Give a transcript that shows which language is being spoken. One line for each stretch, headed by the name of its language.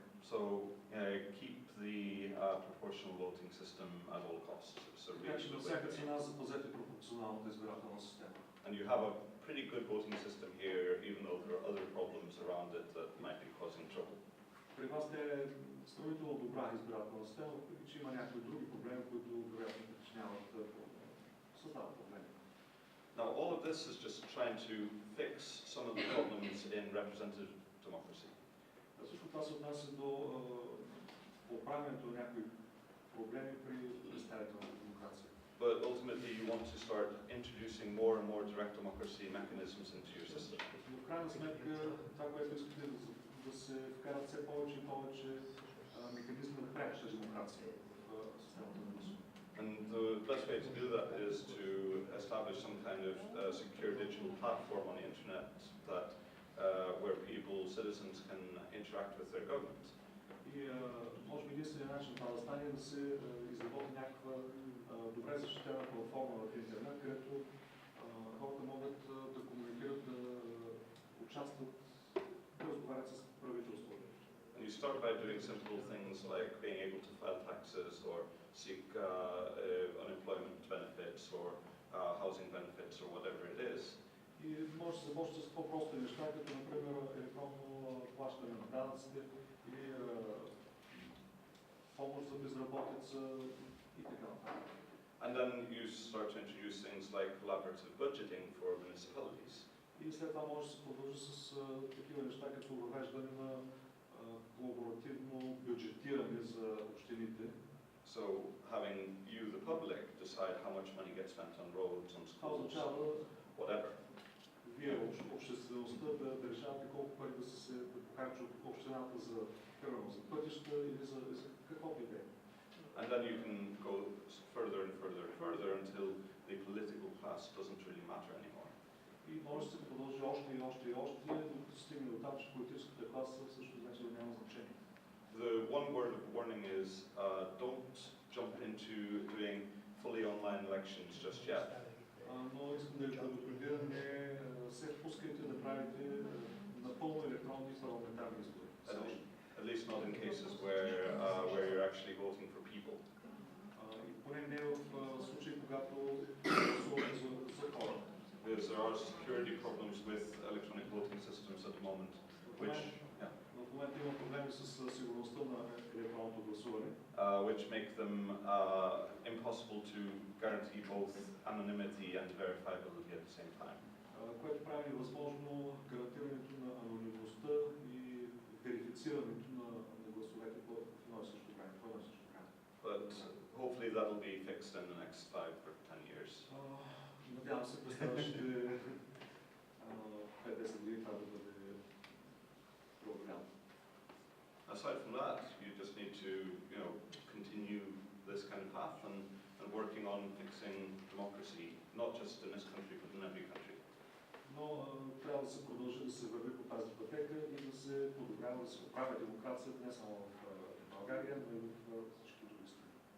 English: So keep the proportional voting system at all costs.
Bulgarian: Така че на всяка цена запазете пропорционалната избирателна система.
English: And you have a pretty good voting system here, even though there are other problems around it that might be causing trouble.
Bulgarian: При вас е сравнително добра избирателна система, въпреки че има някои други проблеми, които вероятно причиняват създават проблеми.
English: Now all of this is just trying to fix some of the problems in representative democracy.
Bulgarian: Също това се отнася до поправянето на някои проблеми при представителната демокрация.
English: But ultimately you want to start introducing more and more direct democracy mechanisms into your system.
Bulgarian: Но в крайна сметка това, което искате да се вкарат все повече и повече механизми на пряка демокрация в системата на гласуване.
English: And the best way to do that is to establish some kind of secure digital platform on the internet that where people, citizens can interact with their government.
Bulgarian: И може би единственият начин това да стане е да се изработи някаква добре защитена платформа в интернет, където хората могат да комуникират, да участват, да разговарят с правителството.
English: And you start by doing simple things like being able to file taxes or seek unemployment benefits or housing benefits or whatever it is.
Bulgarian: И може да се започне с по-прости неща, като например електронно плащане на данъците или помощ за безработица и така нататък.
English: And then you start to introduce things like collaborative budgeting for municipalities.
Bulgarian: И след това може да се продължи с такива неща, като въвеждане на колаборативно бюджетиране за общините.
English: So having you, the public, decide how much money gets spent on roads, on schools, whatever.
Bulgarian: Вие, обществеността, да решавате колко пари да похарчи от общината за пътища или за каквото и да е.
English: And then you can go further and further and further until the political class doesn't really matter anymore.
Bulgarian: И може да се продължи още и още и още, докато се стигне до там, че политическата класа също вече няма значение.
English: The one word of warning is don't jump into doing fully online elections just yet.
Bulgarian: Но искам да ви предупредя, не се впускайте да правите напълно електронни парламентарни избори.
English: At least not in cases where you're actually voting for people.
Bulgarian: И поне не в случаи, когато гласувате за хора.
English: Because there are security problems with electronic voting systems at the moment, which
Bulgarian: в момента има проблеми с сигурността на електронното гласуване,
English: which make them impossible to guarantee both anonymity and verifiability at the same time.
Bulgarian: Което прави възможно гарантирането на анонимността и верифицирането на гласовете по едно и също време.
English: But hopefully that will be fixed in the next 5 or 10 years.
Bulgarian: Надявам се през следващите 5-10 години това да бъде
English: Aside from that, you just need to, continue this kind of path and working on fixing democracy, not just in this country, but in every country.
Bulgarian: Но трябва да се продължи да се върви по тази пътека и да се подобрява, да се поправя демокрацията не само в България, но и в всички други страни.